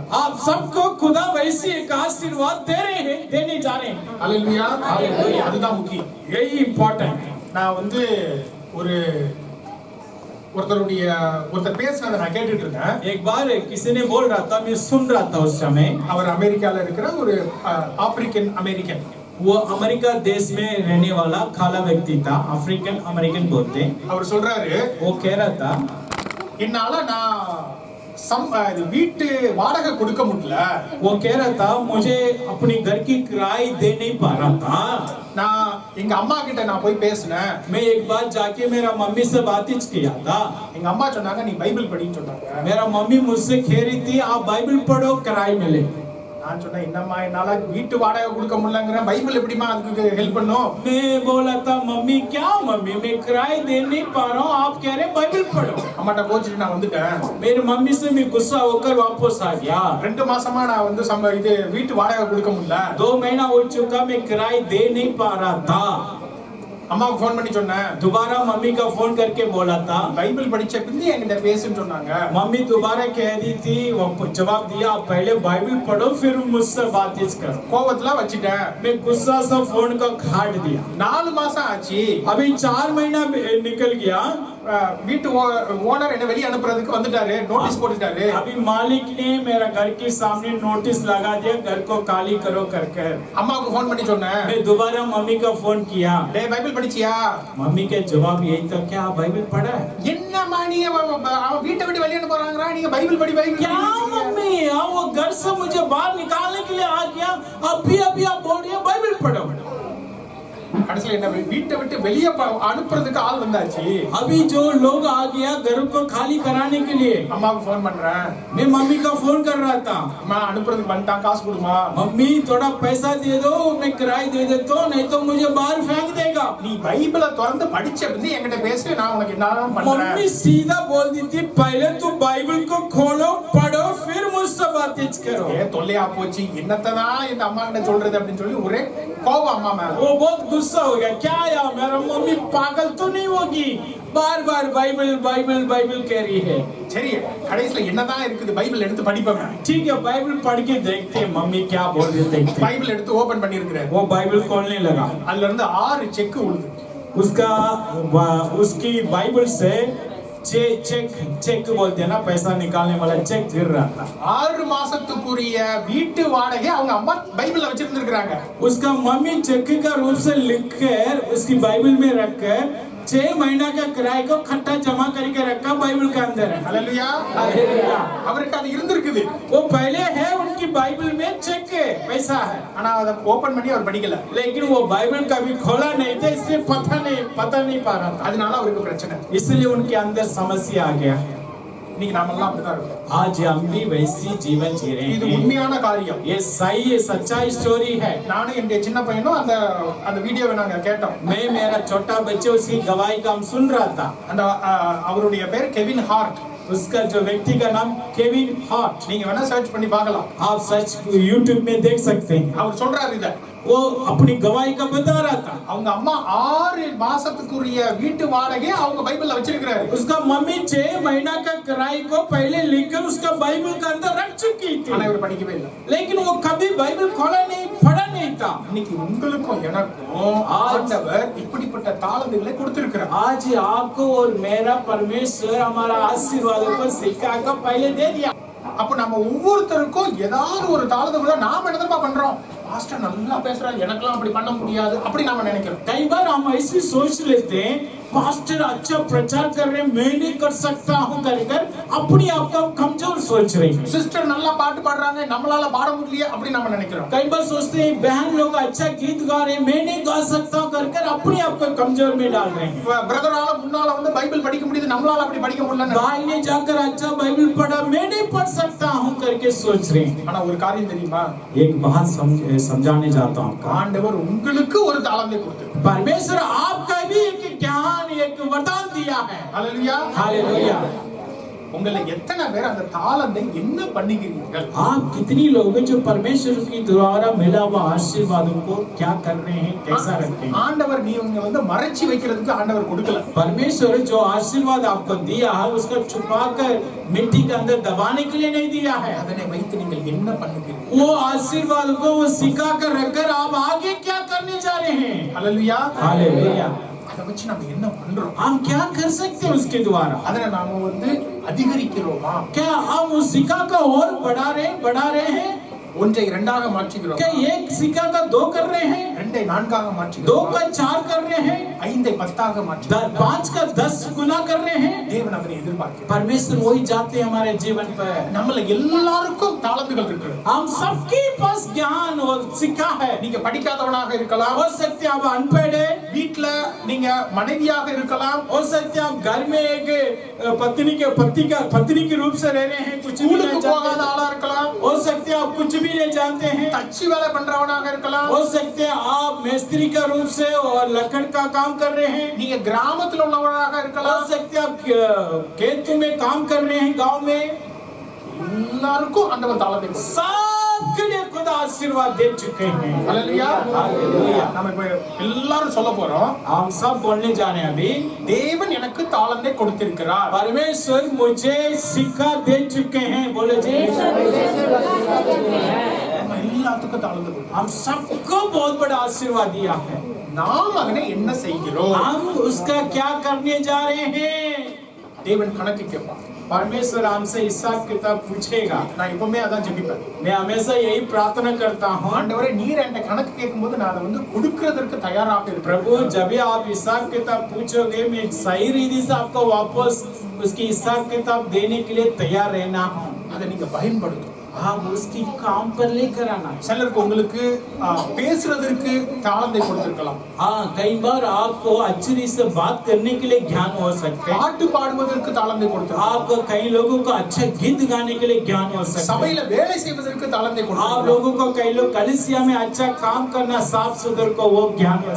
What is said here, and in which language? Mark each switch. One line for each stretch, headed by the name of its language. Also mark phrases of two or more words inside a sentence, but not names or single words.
Hindi: आप सबको खुदा वैसी एक आशीर्वाद दे रहे हैं, देने जा रहे हैं।
Tamil: ஹalleluya. ஹalleluya. அதுதான் முக்கியம்.
Hindi: यही इम्पोर्टेंट है।
Tamil: நான் ஒருத்தர் பேசினதை நான் கேட்டுட்டு இருந்தேன்.
Hindi: एक बार किसी ने बोल रहा था मैं सुन रहा था उस समय
Tamil: அவர் அமெரிக்கால இருக்கிற ஒரு
English: African American.
Hindi: वो अमेरिका देश में रहने वाला काला व्यक्ति था,
English: African American
Hindi: बोलते हैं।
Tamil: அவர் சொல்றாரு
Hindi: वो कह रहा था
Tamil: என்னால நான் வீட்டு வாடகை கொடுக்க முடியல.
Hindi: वो कह रहा था मुझे अपनी घर की किराए दे नहीं पा रहा था।
Tamil: நான் எங்க அம்மா கிட்ட நான் போய் பேசினேன்.
Hindi: मैं एक बार जाके मेरा मम्मी से बात किया था।
Tamil: எங்க அம்மா சொன்னாங்க நீ பைபிள் படின்னு சொன்னாங்க.
Hindi: मेरा मम्मी मुझसे कह रही थी आप बाइबल पढ़ो किराए मिले।
Tamil: நான் சொன்னேன் என்னம்மா என்னால வீட்டு வாடகை கொடுக்க முடியலங்கற பைபிள் எப்படிமா அதுக்கு ஹெல்ப் பண்ணும்?
Hindi: मैं बोला था मम्मी क्या मम्मी मैं किराए दे नहीं पा रहा हूँ आप कह रहे बाइबल पढ़ो।
Tamil: அம்மாட்ட கோச்சிட்டு நான் வந்துட்டேன்.
Hindi: मेरी मम्मी से मैं गुस्सा होकर वापस आ गया।
Tamil: 2 மாசமா நான் இது வீட்டு வாடகை கொடுக்க முடியல.
Hindi: 2 महीना हो चुका मैं किराए दे नहीं पा रहा था।
Tamil: அம்மாவுக்கு ஃபோன் பண்ணி சொன்னேன்.
Hindi: दोबारा मम्मी का फोन करके बोला था
Tamil: பைபிள் படிச்ச பிந்தி என்கிட்ட பேசுன்னு சொன்னாங்க.
Hindi: मम्मी दोबारा कह दी थी वो जवाब दिया आप पहले बाइबल पढ़ो फिर मुझसे बात करो।
Tamil: கோவத்துல வச்சிட்டேன்.
Hindi: मैं गुस्सा से फोन को काट दिया।
Tamil: 4 மாசம் ஆச்சு.
Hindi: अभी 4 महीना निकल गया।
Tamil: வீட்டு ஓனர் என்ன வெளிய அனுப்புறதுக்கு வந்துட்டாரு. நோட்டீஸ் போட்டுட்டாரு.
Hindi: अभी मालिक ने मेरा घर के सामने नोटिस लगा दिया घर को खाली करो करके।
Tamil: அம்மாவுக்கு ஃபோன் பண்ணி சொன்னேன்.
Hindi: मैं दोबारा मम्मी का फोन किया।
Tamil: டேய் பைபிள் படிச்சியா?
Hindi: मम्मी के जवाब यही था क्या बाइबल पढ़ा है?
Tamil: என்னம்மா நீ அவன் வீட்டை விட்டு வெளிய அனுப்புறாங்கறா நீங்க பைபிள் படி பைபிள்
Hindi: क्या मम्मी वो घर से मुझे बाहर निकालने के लिए आ गया अभी आप बोल रही है बाइबल पढ़ो।
Tamil: கடைசில என்ன வீட்டை விட்டு வெளிய அனுப்புறதுக்கு ஆள் வந்தாச்சு.
Hindi: अभी जो लोग आ गया घर को खाली कराने के लिए
Tamil: அம்மாவுக்கு ஃபோன் பண்றேன்.
Hindi: मैं मम्मी का फोन कर रहा था
Tamil: அம்மா அனுப்புறதுக்கு வந்துட்டான் காசு கொடுமா.
Hindi: मम्मी थोड़ा पैसा दे दो मैं किराए दे देता हूँ नहीं तो मुझे बाहर फेंक देगा।
Tamil: நீ பைபிளை திறந்து படிச்ச பிந்தி என்கிட்ட பேசு நான் உனக்கு என்னதான் பண்றேன்.
Hindi: मम्मी सीधा बोल दी थी पहले तो बाइबल को खोलो पढ़ो फिर मुझसे बातें करो।
Tamil: ஏ தொல்லையா போச்சு என்னத்தான் இந்த அம்மா கிட்ட சொல்றது அப்படின்னு சொல்லி ஒரே கோவம் அம்மா மேல.
Hindi: वो बहुत गुस्सा हो गया क्या यार मेरा मम्मी पागल तो नहीं होगी बार बार बाइबल बाइबल बाइबल कह रही है।
Tamil: சரி கடைசில என்னதான் இருக்குது பைபிள் எடுத்து படிப்பேன்.
Hindi: ठीक है बाइबल पढ़ के देखते हैं मम्मी क्या बोल रही है देखते हैं।
Tamil: பைபிள் எடுத்து ஓபன் பண்ணி இருக்கிறேன்.
Hindi: वो बाइबल खोलने लगा
Tamil: அதுல இருந்து 6 செக் உழுது.
Hindi: उसकी बाइबल से चेक बोलते हैं ना पैसा निकालने वाला चेक गिर रहा था।
Tamil: 6 மாசத்துக்குரிய வீட்டு வாடகை அவங்க அம்மா பைபிள்ல வச்சிருந்திருக்காங்க.
Hindi: उसका मम्मी चेक का रूप से लिखकर उसकी बाइबल में रखकर 6 महीना का किराए को खट्टा जमा करके रखा बाइबल के अंदर। हालेलुया.
Tamil: அவருக்கு அது இருந்திருக்குது.
Hindi: वो पहले है उनकी बाइबल में चेक है पैसा है
Tamil: ஆனா அத ஓபன் பண்ணி அவர் படிக்கல.
Hindi: लेकिन वो बाइबल कभी खोला नहीं था इसलिए पता नहीं पा रहा था।
Tamil: அதனால அவருக்கு பிரச்சனை.
Hindi: इसलिए उनके अंदर समस्या आ गया।
Tamil: இன்னைக்கு நாம எல்லாம் அப்படிதான் இருக்கோம்.
Hindi: आज हम भी वैसी जीवन जी रहे
Tamil: இது
Hindi: हैं।
Tamil: உண்மையான காரியம்.
Hindi: ये सही है सच्चाई स्टोरी है।
Tamil: நானும் என்னுடைய சின்ன பையனும் அந்த வீடியோவை நாங்க கேட்டோம்.
Hindi: मैं मेरा छोटा बच्चा उसकी गवाही का हम सुन रहा था।
Tamil: அந்த அவருடைய பேர் கெவின் ஹார்ட்.
Hindi: उसका जो व्यक्ति का नाम केविन हार्ट।
Tamil: நீங்க வேணா சர்ச் பண்ணி பார்க்கலாம்.
Hindi: आप सर्च YouTube में देख सकते हैं।
Tamil: அவர் சொல்றாரு இத.
Hindi: वो अपनी गवाही का बता रहा था।
Tamil: அவங்க அம்மா 6 மாசத்துக்குரிய வீட்டு வாடகை அவங்க பைபிள்ல வச்சிருக்காரு.
Hindi: उसका मम्मी 6 महीना का किराए को पहले लिखकर उसका बाइबल के अंदर रख चुकी थी।
Tamil: ஆனா இவர் படிக்கவே இல்ல.
Hindi: लेकिन वो कभी बाइबल खोला नहीं पढ़ा नहीं था।
Tamil: இன்னைக்கு உங்களுக்கும் எனக்கும் ஆண்டவர் இப்படிப்பட்ட தாளந்துகளை கொடுத்திருக்கிறார்.
Hindi: आज आपको और मेरा परमेश्वर हमारा आशीर्वादों को सिक्का का पहले दे दिया।
Tamil: அப்ப நம்ம ஒவ்வொருத்தருக்கும் ஏதாவது ஒரு தாளந்து நாம என்னதா பண்றோம், பாஸ்டர் நல்லா பேசுறாரு எனக்கெல்லாம் அப்படி பண்ண முடியாது அப்படி நாம நினைக்கிறோம்.
Hindi: कई बार हम ऐसे सोच लेते हैं पास्टर अच्छा प्रचार कर रहे हैं मैं नहीं कर सकता हूं कर अपनी आपको कमजोर सोच रहे हैं।
Tamil: சிஸ்டர் நல்லா பாட்டு பாடுறாங்க நம்மளால பாட முடியல அப்படி நாம நினைக்கிறோம்.
Hindi: कई बार सोचते हैं बहन लोग अच्छा गीत गा रहे हैं मैं नहीं गा सकता कर अपनी आपको कमजोर में डाल रहे हैं।
Tamil: பிரதரால முன்னால வந்து பைபிள் படிக்க முடியுது நம்மளால அப்படி படிக்க முடியல,
Hindi: भाई ने जाकर अच्छा बाइबल पढ़ा मैं नहीं पढ़ सकता हूं करके सोच रहे हैं।
Tamil: ஆனா ஒரு காரியம் தெரியுமா,
Hindi: एक बात समझाने जाता हूं,
Tamil: ஆண்டவர் உங்களுக்கு ஒரு தாளந்தை கொடுத்திருக்கிறார்.
Hindi: परमेश्वर आपका भी एक ज्ञान एक वरदान दिया है। हालेलुया हालेलुया।
Tamil: உங்களை எத்தனை பேர் அந்த தாளந்தை என்ன பண்ணுகிறீர்கள்?
Hindi: आप कितनी लोग हैं जो परमेश्वर की द्वारा मिला हुआ आशीर्वादों को क्या कर रहे हैं, कैसा रखते हैं?
Tamil: ஆண்டவர் நீங்க வந்து மறைச்சி வைக்கிறதுக்கு ஆண்டவர் கொடுக்கல.
Hindi: परमेश्वर जो आशीर्वाद आपको दिया है उसको छुपाकर मिट्टी के अंदर दबाने के लिए नहीं दिया है।
Tamil: அதனை வைத்து நீங்கள் என்ன பண்ணுகிறீர்கள்?
Hindi: वो आशीर्वाद को वो सिखा कर रखकर आप आगे क्या करने जा रहे हैं? हालेलुया। हालेलुया।
Tamil: அதை வச்சு நம்ம என்ன பண்றோம்?
Hindi: हम क्या कर सकते हैं उसके द्वारा?
Tamil: அதனை நாம வந்து அதிகரிக்கிறோமா?
Hindi: क्या हम उस सिक्का को और बढ़ा रहे हैं?
Tamil: ஒன்றை இரண்டாக மாற்றுகிறோம்.
Hindi: क्या एक सिक्का का दो कर रहे हैं?
Tamil: இரண்டை நான்காக
Hindi: दो
Tamil: மாற்றுகிறோம்.
Hindi: का चार कर रहे हैं?
Tamil: ஐந்தை 10ஆக மாற்றுகிறோம்.
Hindi: 5 का 10 गुना कर रहे हैं?
Tamil: தேவன் அதனை எதிர்பார்க்கிறார்.
Hindi: परमेश्वर वही चाहते हैं हमारे जीवन पर।
Tamil: நம்மள எல்லாருக்கும் தாளந்துகள் இருக்கு.
Hindi: हम सबके पास ज्ञान और सिक्का है।
Tamil: நீங்க படிக்காதவனாக இருக்கலாம்,
Hindi: हो सकते हैं आप अनपढ़ है,
Tamil: வீட்ல நீங்க மனைவியாக இருக்கலாம்,
Hindi: हो सकते हैं आप घर में एक पत्नी के रूप से रह रहे हैं, कुछ भी
Tamil: ஸ்கூலுக்கு
Hindi: नहीं
Tamil: போகாத
Hindi: जानते,
Tamil: ஆளா இருக்கலாம்,
Hindi: हो सकते हैं आप कुछ भी नहीं जानते हैं,
Tamil: தச்சு வேலை பண்றவனாக இருக்கலாம்,
Hindi: हो सकते हैं आप मिस्त्री का रूप से और लकड़ का काम कर रहे हैं,
Tamil: நீங்க கிராமத்துல உள்ளவனாக
Hindi: हो
Tamil: இருக்கலாம்.
Hindi: सकते हैं आप खेतों में काम कर रहे हैं, गांव में।
Tamil: எல்லாருக்கும் ஆண்டவர் தாளந்தை கொடுத்தார்.
Hindi: सबके लिए खुदा आशीर्वाद दे चुके हैं। हालेलुया। हालेलुया।
Tamil: நாம இப்ப எல்லாரும் சொல்ல போறோம்,
Hindi: हम सब बोलने जा रहे हैं अभी।
Tamil: தேவன் எனக்கு தாளந்தை கொடுத்திருக்கிறார்.
Hindi: परमेश्वर मुझे सिक्का दे चुके हैं, बोले जी।
Tamil: நம்ம எல்லாத்துக்கும் தாளந்தை கொடுத்தார்.
Hindi: हम सबको बहुत बड़ा आशीर्वाद दिया है।
Tamil: நாம் அதனை என்ன செய்கிறோம்?
Hindi: हम उसका क्या करने जा रहे हैं?
Tamil: தேவன் கணக்கு கேட்பார்.
Hindi: परमेश्वर हमसे हिसाब किताब पूछेगा।
Tamil: நான் எப்பவுமே அதான் ஜெபிப்பேன்.
Hindi: मैं हमेशा यही प्रार्थना करता हूँ,
Tamil: ஆண்டவரே நீர் என்கிட்ட கணக்கு கேட்கும்போது நான் அதை வந்து கொடுக்கிறதற்கு தயாராக இருக்கிறேன்.
Hindi: प्रभु जब भी आप हिसाब किताब पूछोगे मैं सही रीति से आपको वापस उसकी हिसाब किताब देने के लिए तैयार रहना हूँ।
Tamil: அதை நீங்க பயன்படுத்தும்.
Hindi: आप उसकी काम पर लेकर आना।
Tamil: சிலருக்கு உங்களுக்கு பேசுறதற்கு தாளந்தை கொடுத்திருக்கலாம்.
Hindi: हाँ, कई बार आपको अच्छी रीति से बात करने के लिए ज्ञान हो सकते हैं।
Tamil: பாட்டு பாடுவதற்கு தாளந்தை கொடுத்திருக்கலாம்.
Hindi: आपको कई लोगों को अच्छा गीत गाने के लिए ज्ञान हो सकता है।
Tamil: சபையில வேலை செய்வதற்கு தாளந்தை
Hindi: आप
Tamil: கொடுத்திருக்கலாம்.
Hindi: लोगों को कई लोग कलीसिया में अच्छा काम करना साफ सुथर को वो ज्ञान हो सकता